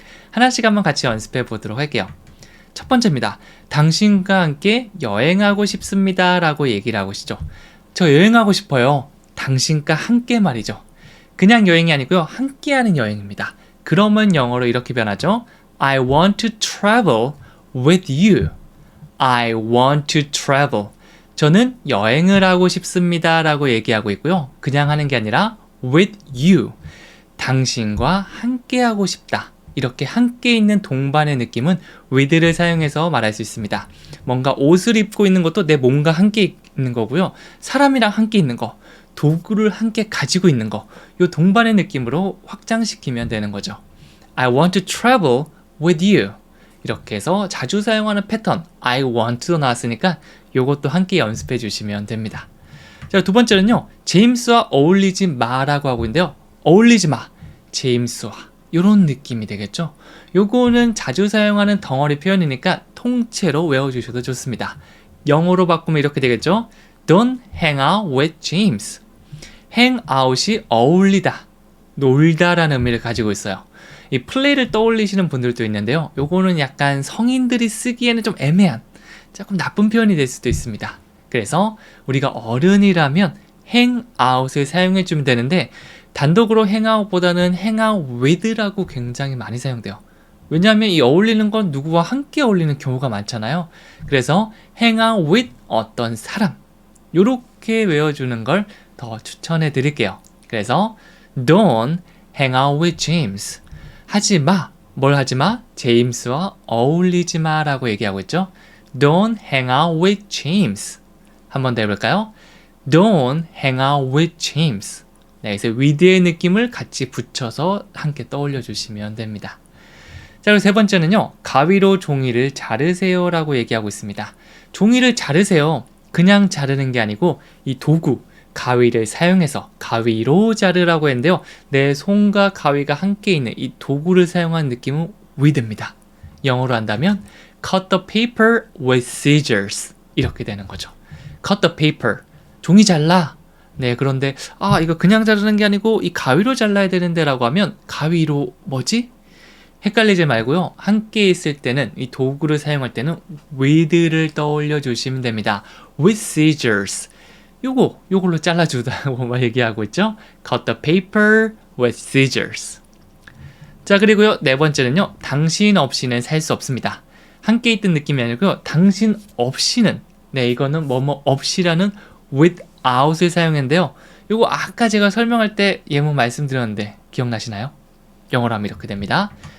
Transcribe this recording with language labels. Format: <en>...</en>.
<ko>하나씩 한번 같이 연습해 보도록 할게요. 첫 번째입니다. 당신과 함께 여행하고 싶습니다 라고 얘기를 하고 계시죠. 저 여행하고 싶어요. 당신과 함께 말이죠. 그냥 여행이 아니고요. 함께하는 여행입니다. 그러면 영어로 이렇게 변하죠.</ko> <en>I want to travel with you. I want to travel.</en> <ko>저는 여행을 하고 싶습니다 라고 얘기하고 있고요. 그냥 하는 게 아니라</ko> <en>with you.</en> <ko>당신과 함께 하고 싶다. 이렇게 함께 있는 동반의 느낌은 with를 사용해서 말할 수 있습니다. 뭔가 옷을 입고 있는 것도 내 몸과 함께 있는 거고요. 사람이랑 함께 있는 거, 도구를 함께 가지고 있는 거, 이 동반의 느낌으로 확장시키면 되는 거죠.</ko> <en>I want to travel with you.</en> <ko>이렇게 해서 자주 사용하는 패턴 I want to 나왔으니까 이것도 함께 연습해 주시면 됩니다. 자, 두 번째는요. 제임스와 어울리지 마라고 하고 있는데요. 어울리지 마. 제임스와 이런 느낌이 되겠죠. 요거는 자주 사용하는 덩어리 표현이니까 통째로 외워주셔도 좋습니다. 영어로 바꾸면 이렇게 되겠죠.</ko> <en>Don't hang out with James.</en> <ko>hang out이 어울리다, 놀다라는 의미를 가지고 있어요. 이 플레이를 떠올리시는 분들도 있는데요. 요거는 약간 성인들이 쓰기에는 좀 애매한, 조금 나쁜 표현이 될 수도 있습니다. 그래서 우리가 어른이라면 hang out을 사용해 주면 되는데 단독으로 hang out보다는 hang out with라고 굉장히 많이 사용돼요. 왜냐하면 이 어울리는 건 누구와 함께 어울리는 경우가 많잖아요. 그래서 hang out with 어떤 사람, 요렇게 외워주는 걸 더 추천해 드릴게요. 그래서</ko> <en>Don't hang out with James.</en> <ko>하지 마. 뭘 하지 마? 제임스와 어울리지 마라고 얘기하고 있죠.</ko> <en>Don't hang out with James.</en> <ko>한 번 더 해볼까요?</ko> <en>Don't hang out with James.</en> <ko>네, 그래서 with의 느낌을 같이 붙여서 함께 떠올려 주시면 됩니다. 자, 그리고 세 번째는요. 가위로 종이를 자르세요 라고 얘기하고 있습니다. 종이를 자르세요. 그냥 자르는 게 아니고 이 도구, 가위를 사용해서 가위로 자르라고 했는데요. 내 손과 가위가 함께 있는 이 도구를 사용한 느낌은 with입니다. 영어로 한다면</ko> <en>cut the paper with scissors</en> <ko>이렇게 되는 거죠.</ko> <en>cut the paper,</en> <ko>종이 잘라. 네, 그런데 이거 그냥 자르는 게 아니고 이 가위로 잘라야 되는데 라고 하면 가위로 뭐지? 헷갈리지 말고요. 함께 있을 때는 이 도구를 사용할 때는 with를 떠올려 주시면 됩니다.</ko> <en>with scissors.</en> <ko>요걸로 잘라주다고 얘기하고 있죠.</ko> <en>cut the paper with scissors.</en> <ko>자, 그리고요. 네 번째는요. 당신 없이는 살 수 없습니다. 함께 있던 느낌이 아니고요. 당신 없이는, 네, 이거는 뭐뭐 없이라는 without을 사용했는데요. 요거 아까 제가 설명할 때 예문 말씀드렸는데 기억나시나요? 영어로 하면 이렇게 됩니다.</ko>